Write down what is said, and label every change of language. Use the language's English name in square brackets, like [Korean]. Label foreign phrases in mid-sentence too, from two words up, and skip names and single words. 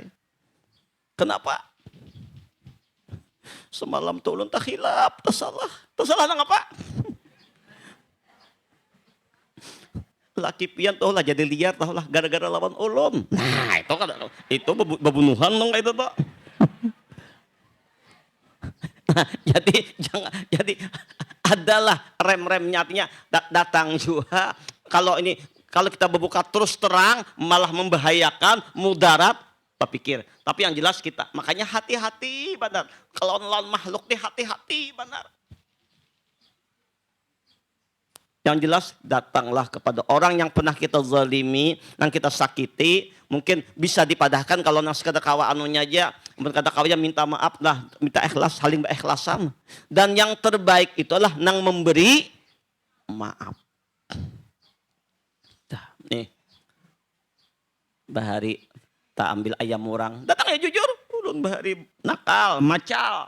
[Indonesian] Kenapa? [Banjar] Semalam tuh ulun tak hilap, tak salah nang apa? Laki pian tuh lah jadi liar tuh lah gara-gara lawan ulun. Nah itu bebunuhan dong itu tuh. [Indonesian] Nah, jadi adalah rem-remnya, artinya datang juga. Kalau kita berbuka terus terang malah membahayakan, mudarat, pikir. Tapi yang jelas kita, makanya hati-hati benar. Kalau lawan makhluk hati-hati benar. Yang jelas datanglah kepada orang yang pernah kita zalimi, yang kita sakiti, mungkin bisa dipadahkan kalau [Banjar] nang sekadar kawa anunya aja, [Indonesian] kata kawanya minta maaf lah, minta ikhlas, saling beikhlasan. Dan yang terbaik itulah nang memberi maaf. Dah, nih. [Banjar] Bahari tak ambil ayam orang, datang ya jujur, ulun bahari nakal, macal.